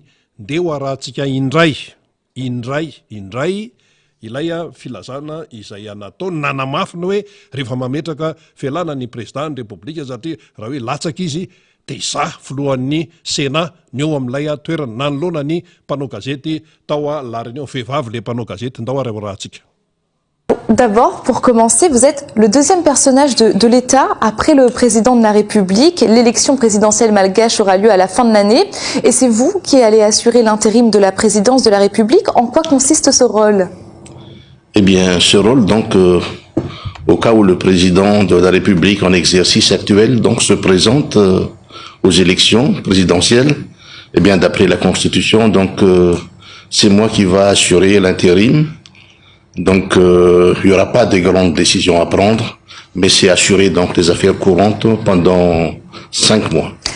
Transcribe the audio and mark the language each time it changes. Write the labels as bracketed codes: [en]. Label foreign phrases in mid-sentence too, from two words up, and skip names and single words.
[mg] Nde ho arahantsika indray ilay filazana izay nataony nanamafy ny hoe rehefa mametraka fialana ny président ny république satria raha hoe latsaka izy dia za filohan'ny Sénat ny eo amin'ilay toerana nanoloana ny mpanao gazety tao lariny eo vehivavy le mpanao gazety ndao ary rahantsika. [fr] D'abord, pour commencer, vous êtes le deuxième personnage de l'État après le président de la République. L'élection présidentielle malgache aura lieu à la fin de l'année et c'est vous qui allez assurer l'intérim de la présidence de la République. En quoi consiste ce rôle? Eh bien, ce rôle, donc, au cas où le président de la République en exercice actuel donc, se présente aux élections présidentielles, eh bien, d'après la Constitution, donc, c'est moi qui va assurer l'intérim Donc, il n'y aura pas de grandes décisions à prendre, mais c'est assurer donc les affaires courantes pendant 5 mois.